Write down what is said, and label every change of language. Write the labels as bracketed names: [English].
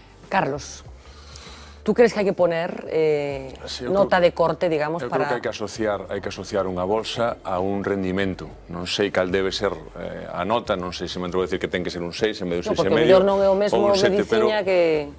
[Spanish] Carlos, ¿tú crees que hay que poner nota de corte, digamos, [Galician] eu para...? Eu creo que hai que asociar unha bolsa a un rendimento. Non sei cal debe ser a nota, non sei se me atrevo a decir que ten que ser un 6 en vez de un 6,5. Porque o mellor non é o mesmo medicina que...